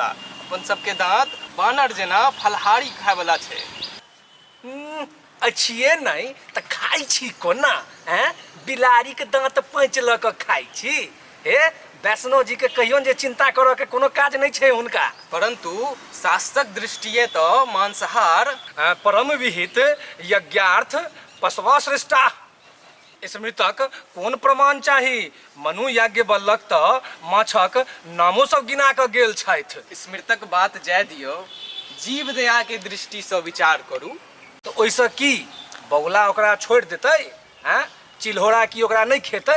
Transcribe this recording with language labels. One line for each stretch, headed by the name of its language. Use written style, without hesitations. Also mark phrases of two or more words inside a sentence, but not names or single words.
Maithili: अपन सबके दांत बानर जना फलहारी खाय वाला छै। अच्छिए नहीं तो खाई छी कोना? हैं? बिलाड़ी के दांत पैंच ल के खाई छी? हे वैष्णव जी के कहियो जे चिंता करऽ के कोनो काज नहीं छै हुनका। परंतु शास्त्रक दृष्टिए तो मांसाहार
Sanskrit: परम विहित यज्ञार्थ पशवा श्रेष्ठा।
Maithili: स्मृतक कोन प्रमाण चाही? मनु याज्ञवल्क्य तो माछक नामो सब गिना के गेल छथि। स्मृतक बात जाय दियो, जीव दया के दृष्टि से विचार करू। तो ओइसे की बगुला ओकरा छोड़ देतै? हैं? चिल्होरा की ओकरा नहीं खेतै?